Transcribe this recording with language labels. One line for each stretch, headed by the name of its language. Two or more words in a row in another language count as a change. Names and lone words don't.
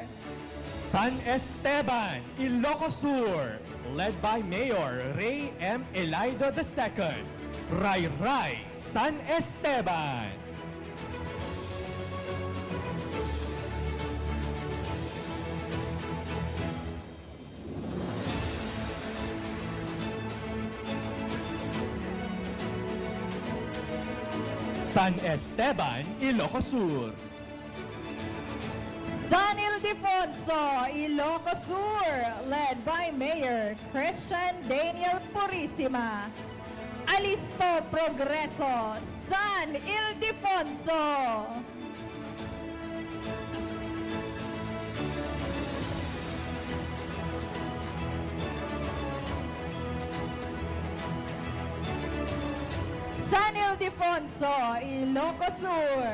English: San Esteban, Ilocos Sur, led by Mayor Ray M. Elaido II. Ray Ray, San Esteban. San Esteban, Ilocos Sur. San Ildefonso, Ilocos Sur, led by Mayor Christian Daniel Purisima. Alisto Progreso, San Ildefonso. San Ildefonso, Ilocos Sur.